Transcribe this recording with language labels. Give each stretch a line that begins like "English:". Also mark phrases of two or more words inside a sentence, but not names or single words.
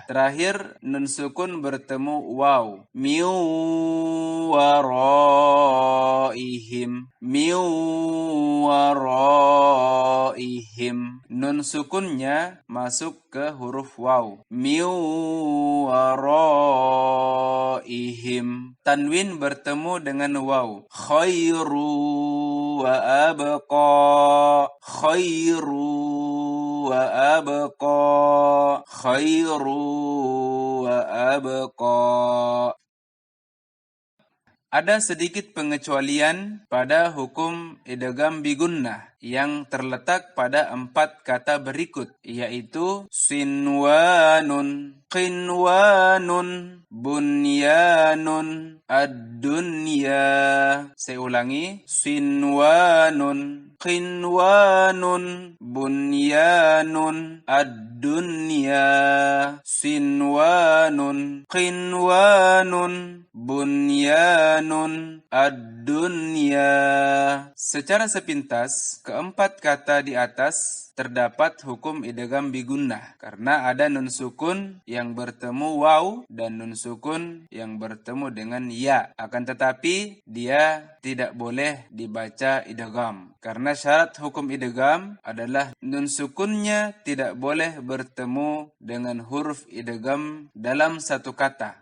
Indonesian: Terakhir, nun sukun bertemu waw.
Arabic: من ورائهم، من ورائهم.
Indonesian: Nun sukunnya masuk ke huruf waw.
Arabic: من ورائهم.
Indonesian: Tanwin bertemu dengan waw.
Arabic: خير وأبقى، خير وأبقى، خير وأبقى.
Indonesian: Ada sedikit pengecualian pada hukum idgham bigunnah yang terletak pada 4 kata berikut, yaitu
Arabic: صنوان، قنوان، بنيان,
Indonesian: ad-dunya. Saya ulangi,
Arabic: صنوان، قنوان، بنيان، الدنيا. صنوان، قنوان، بنيان, ad-dunya.
Indonesian: Secara sepintas, keempat kata di atas terdapat hukum idgham bigunnah karena ada nun sukun yang bertemu waw dan nun sukun yang bertemu dengan ya. Akan tetapi dia tidak boleh dibaca idgham karena syarat hukum idgham adalah nun sukunnya tidak boleh bertemu dengan huruf idgham dalam satu kata.